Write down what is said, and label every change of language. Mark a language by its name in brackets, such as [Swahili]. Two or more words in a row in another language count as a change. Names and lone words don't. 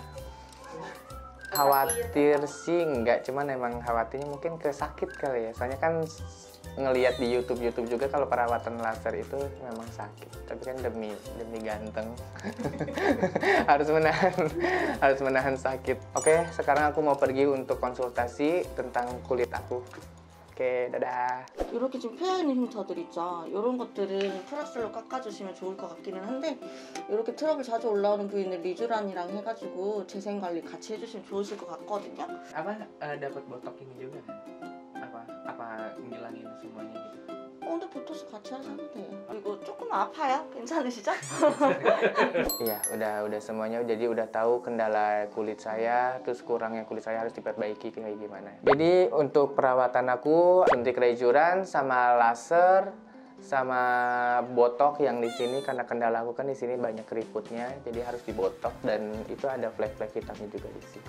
[Indonesian] Khawatir sih enggak, cuman emang khawatirnya mungkin ke sakit kali ya. Soalnya kan ngelihat di YouTube juga kalau perawatan laser itu memang sakit. Tapi kan demi ganteng harus menahan sakit. Oke, sekarang aku mau pergi untuk konsultasi tentang kulit aku. [Korean] 오케이, 다다. 이렇게 좀 펴있는 흉터들 있죠. 이런 것들은 프락셀로 깎아주시면 좋을 것 같기는 한데 이렇게 트러블 자주 올라오는 부위는 리쥬란이랑 해가지고 재생 관리 같이 해주시면 좋으실 것 같거든요. [Indonesian] Apa dapat botok ini juga? Apa ngilangin semuanya gitu? [Korean] 근데 보톡스 같이 하셔도 돼요. 그리고 조금 아파요? 괜찮으시죠? [Indonesian] Iya, udah semuanya. Jadi udah tahu kendala kulit saya, terus kurangnya kulit saya harus diperbaiki kayak gimana. Jadi untuk perawatan aku suntik rejuran sama laser sama botok yang di sini karena kendala aku kan di sini banyak keriputnya, jadi harus dibotok dan itu ada flek-flek hitamnya juga di sini.